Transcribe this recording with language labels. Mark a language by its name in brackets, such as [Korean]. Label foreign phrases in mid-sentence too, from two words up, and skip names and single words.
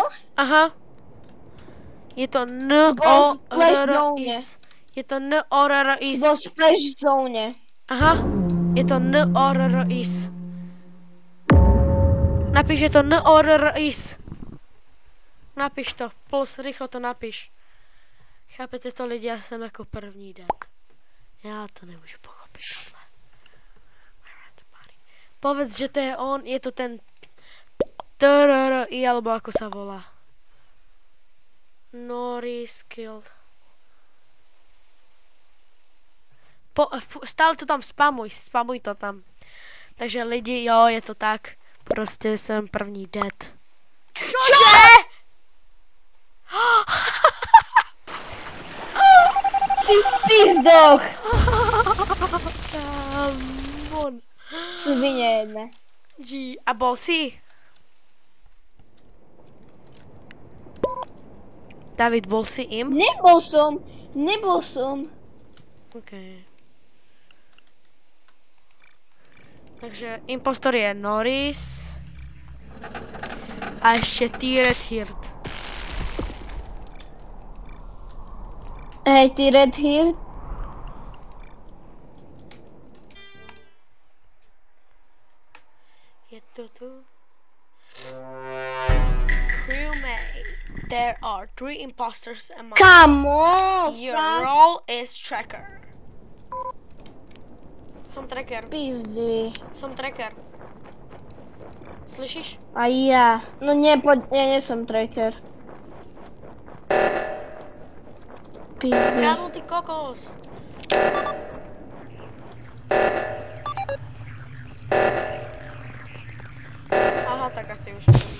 [Slovak] Aha. Je to N-O-R-R-I-S. Je to N-O-R-R-I-S. Bol v [English] splash zone. [Slovak] Aha. Je to N-O-R-R-I-S. Napíš, je to N-O-R-R-I-S. Napíš to. Plus, rýchlo to napíš. [Czech] Chápete to lidi, já jsem jako první den. Já to nemůžu pochopit tohle. [Slovak] Povedz, že to je on, je to ten TRRI, alebo ako sa volá. [English] Norris killed. [Slovak] Stále to tam spamuj to tam. [Czech] Takže lidi, jo, je to tak. Prostě jsem první dead. [Slovak] Čože? Ty pizdoch! Kamon. [Czech] Svině jedna. [Slovak] G. A bol si? David, bol si im? Nebol som. OK. Takže impostor je Norris. [Czech] A ještě T-Red Hirt. [Slovak] Hej, ty Red Hirt. Je to tu? [English] Crewmate, there are 3 imposters among us. Come on! Your role is tracker. [Slovak] Som tracker. Pizdy. Som tracker. Slyšíš? A ja. No ja nie som tracker. Pizdy. [Czech] Kámo, ty kokos. Aha, tak asi už.